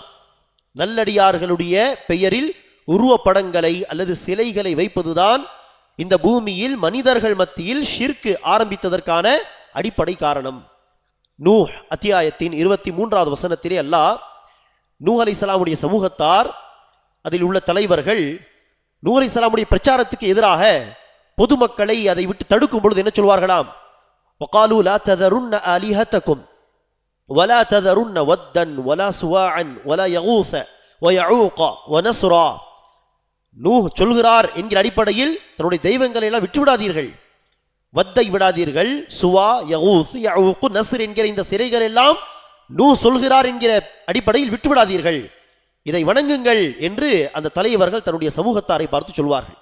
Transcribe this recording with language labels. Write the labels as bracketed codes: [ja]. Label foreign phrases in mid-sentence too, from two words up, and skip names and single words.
[ta] நல்லடியார்களுடைய பெயரில் உருவப்படங்களை அல்லது சிலைகளை வைப்பதுதான் இந்த பூமியில் மனிதர்கள் மத்தியில் ஷிர்க் ஆரம்பித்ததற்கான அடிப்படை காரணம். நூஹ் அத்தியாயத்தின் 23வது வசனத்திலே அல்லாஹ் நூஹ் அலைஹிஸ்ஸலாமுடைய சமூகத்தார், அதில் உள்ள தலைவர்கள் நூஹ் அலைஹிஸ்ஸலாமுடைய பிரச்சாரத்துக்கு எதிராக பொதுமக்களை அதை விட்டு தடுக்கும் பொழுது என்ன சொல்வார்களாம்? [ar] وقالوا لا تذرن آلهتكم ولا تذرن ودا ولا سواعا ولا يغوث ويعوق ونسرا. [ta] நூஹ் சொல்கிறார் என்கிற அடிப்படையில் தன்னுடைய தெய்வங்களை எல்லாம் விட்டுவிடாதீர்கள், வத்தை விடாதீர்கள், சுவா, யகூஸ், யஊக், நஸ்ர் என்கிற இந்த சிலைகள் எல்லாம் நூ சொல்கிறார் என்கிற அடிப்படையில் விட்டுவிடாதீர்கள், இதை வணங்குங்கள் என்று அந்த தலைவர்கள் தன்னுடைய சமூகத்தாரை பார்த்து சொல்வார்கள்.